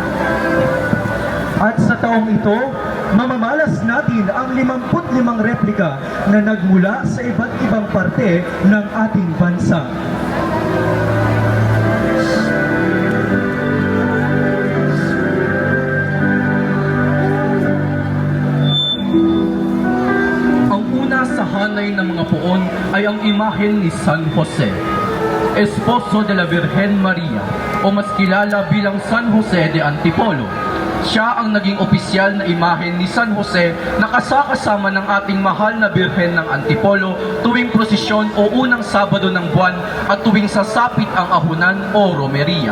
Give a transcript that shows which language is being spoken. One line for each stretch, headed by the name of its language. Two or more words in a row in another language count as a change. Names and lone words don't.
Filipino: At sa taong ito, mamamalas natin ang 55 replika na nagmula sa iba't ibang parte ng ating bansa. Ang una sa hanay ng mga puon ay ang imahen ni San Jose,
Spanish: esposo de la Virgen Maria
Filipino: o mas kilala bilang San Jose de Antipolo. Siya ang naging opisyal na imahen ni San Jose na kasakasama ng ating mahal na Birhen ng Antipolo tuwing prosesyon o unang Sabado ng buwan at tuwing sasapit ang ahunan o romeria.